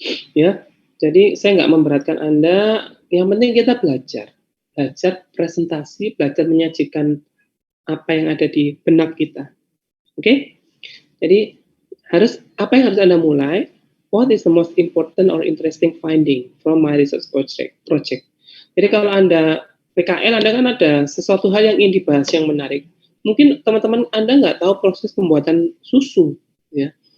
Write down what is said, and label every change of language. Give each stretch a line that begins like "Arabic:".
Indonesian: Ya, jadi saya nggak memberatkan Anda, yang penting kita belajar presentasi, belajar menyajikan apa yang ada di benak kita. Oke? Jadi apa yang harus Anda mulai?
English: What is the most important or interesting finding from my research project?
Indonesian: Jadi kalau Anda PKL, Anda kan ada sesuatu hal yang ingin dibahas yang menarik. Mungkin teman-teman Anda nggak tahu proses pembuatan susu, ya.